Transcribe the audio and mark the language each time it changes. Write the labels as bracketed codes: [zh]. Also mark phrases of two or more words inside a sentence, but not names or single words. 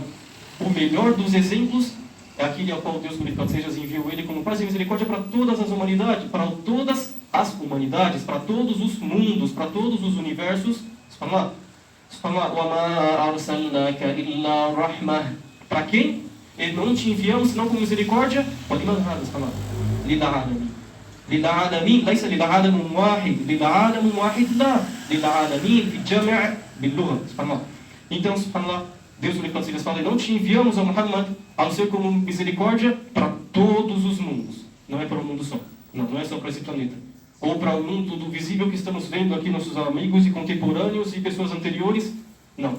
[pt] O melhor dos exemplos é aquele ao qual Deus, glorificado seja, enviou ele como paz e misericórdia para todas as humanidades, para todas as humanidades, para todos os mundos, para todos os universos. Para quem? E não te enviamos senão com misericórdia. [ar] للعالمين ليس للعالم واحد للعالم واحد لا للعالمين في الجامع باللغة. [pt] Então, subhanallah, Deus nos fala, não te enviamos a Muhammad a não ser como misericórdia para todos os mundos. Não é para o mundo só. Não é só para esse planeta. Ou para o mundo do visível que estamos vendo aqui, nossos amigos e contemporâneos e pessoas anteriores. Não.